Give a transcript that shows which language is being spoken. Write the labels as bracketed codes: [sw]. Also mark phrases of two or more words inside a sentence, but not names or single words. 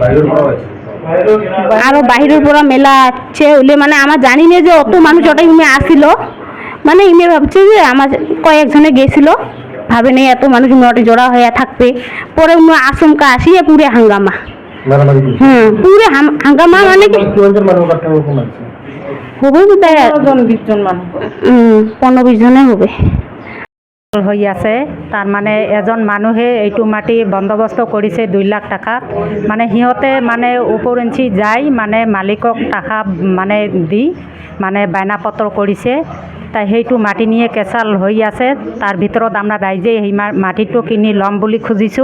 [bn] আরো বাহিরের পরা মেলা আছে হইলে মানে আমার জানি না যে অত মানুষ ওটা ইমে আসিল, মানে ইমে ভাবছে যে আমার কয়েকজনে গেছিল, ভাবে নেই এত মানুষ ইমে জোড়া হয়ে থাকবে। পরে আচমকা আসিয়ে পুরে হাঙ্গামা, হ্যাঁ পুরে হাঙ্গামা মানে কি হবে বোধহয় 15-20 জনে হবে [as] হৈ আছে। তার মানে এজন মানুহে এইটো মাটি বন্দোবস্ত কৰিছে 2 লাখ টাকাত। মানে সিহঁতে মানে উপৰঞ্চি যাই মানে মালিকক টাকা মানে দি মানে বায়নাপত্ৰ কৰিছে। তাই সেইটো মাটি নিয়ে কেঁচাল হৈ আছে। তাৰ ভিতৰত আমরা ৰাইজে সেই মাটিটো কিনি ল'ম বুলি খুজিছোঁ।